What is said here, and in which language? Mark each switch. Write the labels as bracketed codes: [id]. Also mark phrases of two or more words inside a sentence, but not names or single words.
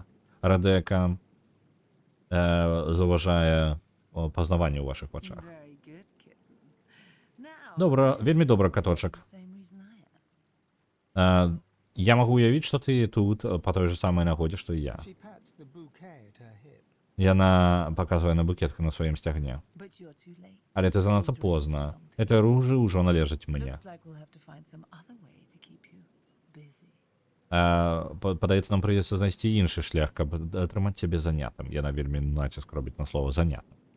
[be] Радека заўважае пазнаванне ў вашых вачах. Добра, вельмі добра, каточак. Я магу уявіць, што ты тут па той же самай нагодзе, што і я. [en] She pats the bouquet at her hip. [be] Яна паказвае на букетку на сваім сцягне. Але ты занадта позна. Гэта ружы ўжо належаць мне. Падаецца, нам прыйдзецца знайсці іншы шлях, каб атрымаць цябе занятым. Яна вельмі націск робіць на слова занятым.